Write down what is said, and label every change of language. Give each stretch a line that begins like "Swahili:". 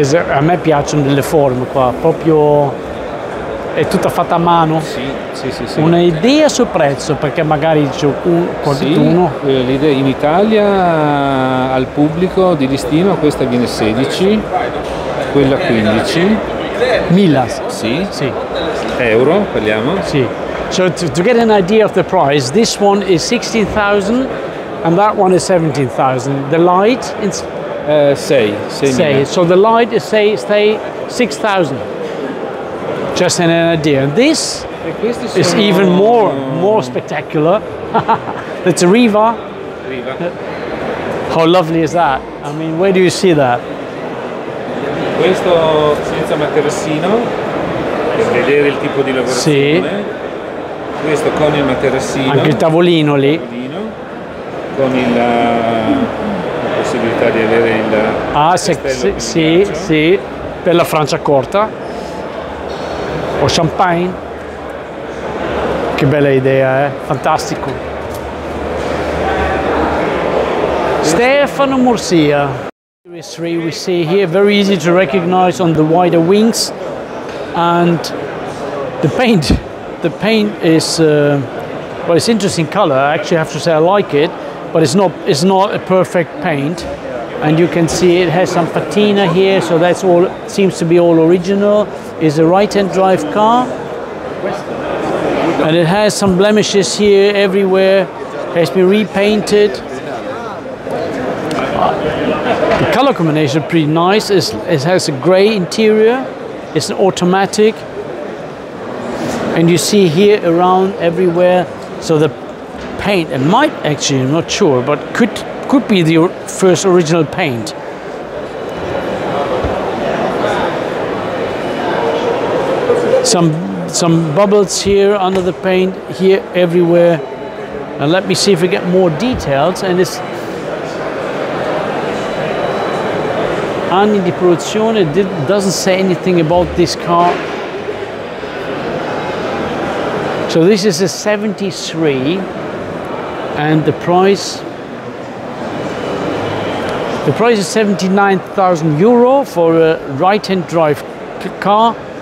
Italian: A me piacciono delle forme qua, proprio è tutta fatta a mano. Sì. Una idea sul prezzo, perché magari c'è qualcuno. Sì, l'idea in Italia al pubblico di listino questa viene 16, quella 15. Millas? Sì. Euro, parliamo? Sì.
English: So to get an idea of the price, this one is 16,000 and that one is 17,000. The light is 6. So the light is say 6,000. Just an idea. This is even more spectacular. It's a Riva. How lovely is that? I mean, where do you see that?
Italian: Questo senza materassino, per vedere il tipo di lavorazione. Sì. Questo con il materassino. Anche il tavolino lì. Con la possibilità di avere il sì, per la Francia corta. O champagne. Che bella idea, fantastico. Stefano Murcia.
English: Series 3 we see here, very easy to recognize on the wider wings, and the paint is well, it's interesting color. I actually have to say I like it, but it's not a perfect paint, and you can see it has some patina here, so that's all, seems to be all original. Is a right-hand drive car. And it has some blemishes here, everywhere. Has been repainted. The color combination is pretty nice. It has a gray interior. It's an automatic. And you see here around everywhere. So the paint, it might actually, I'm not sure, but could be the first original paint. Some bubbles here under the paint, here, everywhere. And let me see if we get more details. And it's
Italian: anni di produzione.
English: It doesn't say anything about this car. So this is a 73, and the price is 79,000 euro for a right-hand drive car.